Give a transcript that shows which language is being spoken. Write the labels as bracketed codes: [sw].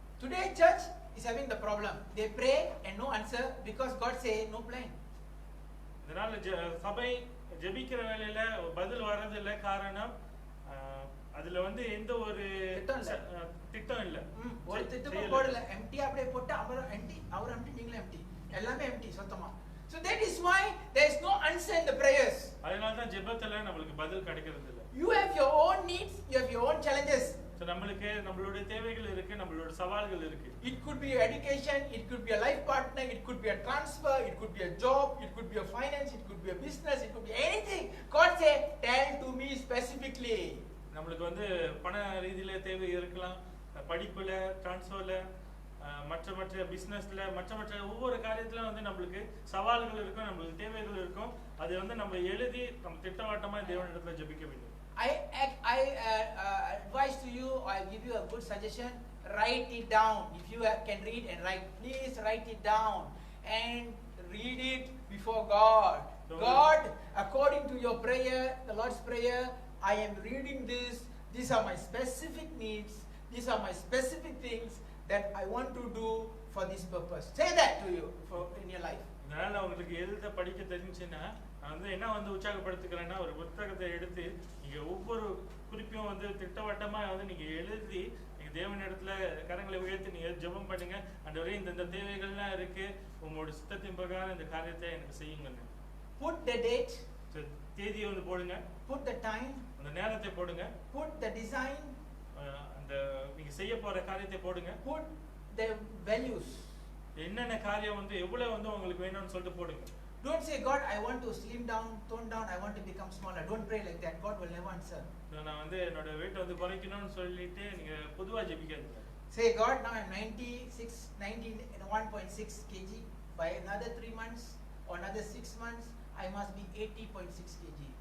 [en] Today church is having the problem. They pray and no answer because God say no plan. [ta] இதனால சபை ஜெபிக்கிற வேளையில பதில் வரது இல்ல. காரணம் அதுல வந்து எந்த ஒரு திட்டம் இல்ல. ஒரு திட்டமும் போடல. எம்டி அப்படியே போட்டு அவர் எம்டி நீங்களும் எம்டி. எல்லாமே எம்டி சுத்தமா. [en] So that is why there is no answer in the prayers. [ta] அதனால தான் ஜெபத்துல நமக்கு பதில் கிடைக்கிறது இல்ல. [en] You have your own needs, you have your own challenges. [ta] So நமக்கு நம்மளுடைய தேவைகள் இருக்கு, நம்மளுடைய சவால்கள் இருக்கு. [en] It could be education, it could be a life partner, it could be a transfer, it could be a job, it could be a finance, it could be a business, it could be anything. God say, tell to me specifically. [ta] நமக்கு வந்து பண ரீதியில தேவை இருக்கலாம், படிப்புல, டிரான்ஸ்ஃபர்ல, மற்ற பிசினஸ்ல, மற்ற ஒவ்வொரு காரியத்துல வந்து நமக்கு சவால்கள் இருக்கும், நமக்கு தேவைகள் இருக்கும். அது வந்து நம்ம எழுதி நம்ம திட்டவட்டமா தேவனிடத்துல ஜெபிக்க வேண்டும். [en] I advise to you, I give you a good suggestion, write it down. If you can read and write, please write it down and read it before God. God, according to your prayer, the Lord's prayer, I am reading this. These are my specific needs. These are my specific things that I want to do for this purpose. Say that to you in your life. [ta] அதனால உங்களுக்கு எழுத படிக்க தெரிஞ்சுன்னா நான் வந்து என்ன வந்து உற்சாகப்படுத்துக்கிறேன்னா, ஒரு புத்தகத்தை எடுத்து நீங்க ஒவ்வொரு குறிப்பையும் வந்து திட்டவட்டமா வந்து நீங்க எழுதி நீங்க தேவனிடத்துல கரங்களை உயர்த்தி நீங்க ஜெபம் பண்ணுங்க. ஆண்டவரே இந்த தேவைகள்லாம் இருக்கு, உங்களோட சித்தத்தின் பிரகாரம் இந்த காரியத்தை எனக்கு செய்யுங்க. [en] Put the date. [ta] தேதியை வந்து போடுங்க. [en] Put the time. [ta] அந்த நேரத்தை போடுங்க. [en] Put the design. [ta] அந்த நீங்க செய்ய போற காரியத்தை போடுங்க. [en] Put the values. [ta] என்னென்ன காரியம் வந்து எவ்வளவு வந்து உங்களுக்கு வேணும்னு சொல்லிட்டு போடுங்க. [en] Don't say, God, I want to slim down, tone down, I want to become smaller. Don't pray like that. God will never answer. [ta] நான் வந்து என்னோட weight வந்து குறைக்கணும்னு சொல்லிட்டு நீங்க பொதுவா ஜெபிக்காதீங்க. [en] Say, God, now I'm 91.6 kg. By another 3 months or another 6 months, I must be 80.6 kg.